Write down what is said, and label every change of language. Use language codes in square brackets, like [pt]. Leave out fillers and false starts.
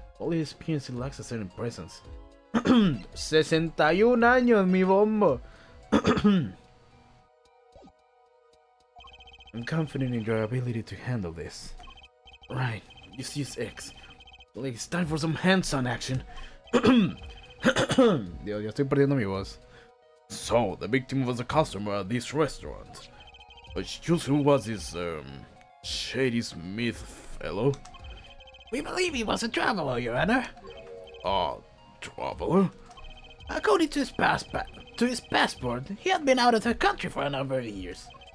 [en] All his experience lacks a certain presence. [es] 61 años, mi bombo. [en] I'm confident in your ability to handle this. Right, just use X. Well, it's time for some hands-on action. [es] Dios, ya estoy perdiendo mi voz. [en] So, the victim was a customer at this restaurant. Excuse, who was this, Shady Smith fellow? We believe he was a traveler, Your Honor. Traveler? According to his passport, he had been out of the country for a number of years.